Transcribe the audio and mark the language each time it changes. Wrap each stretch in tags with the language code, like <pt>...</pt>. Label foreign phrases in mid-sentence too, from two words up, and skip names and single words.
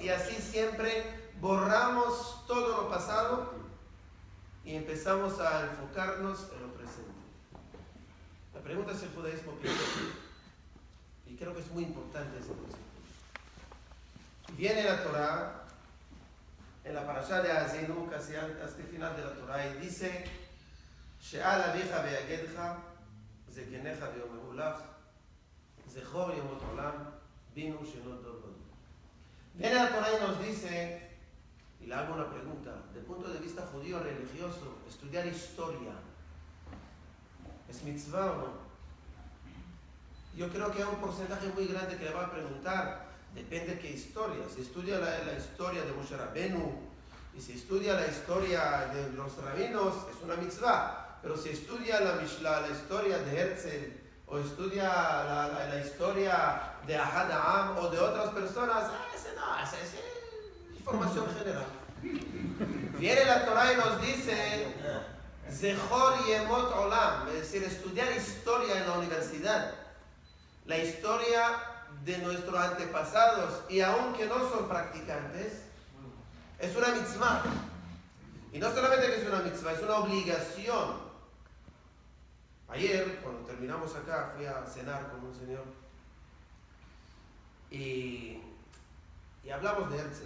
<es>Y así siempre borramos todo lo pasado y empezamos a enfocarnos en lo presente. La pregunta es: ¿el judaísmo piensa? Y creo que es muy importante ese concepto. Viene la Torah, en la parashá de Azinu, casi hasta el final de la Torah, y dice:</es> <he>שאל אביך ויגדך זקניך ויאמרו לך זכור ימות עולם בינו שנות דור ודור.</he> <es>Viene la Torah y nos dice, y le hago una pregunta, del punto de vista judío religioso, estudiar historia, ¿es mitzvah o no? Yo creo que hay un porcentaje muy grande que le va a preguntar: depende de qué historia. Si estudia la historia de Moshe Rabenu y si estudia la historia de los rabinos, es una mitzvah. Pero si estudia la historia de Herzl o estudia la historia de Ahad Ha'am o de otras personas, esa es información general. Viene la Torah y nos dice:</es> <he>זכור ימות עולם,</he> <es>es decir, estudiar historia en la universidad. La historia de nuestros antepasados y aunque no son practicantes, es una mitzvah. Y no solamente que es una mitzvah, es una obligación. Ayer, cuando terminamos acá, fui a cenar con un señor y hablamos de Herzl.</es>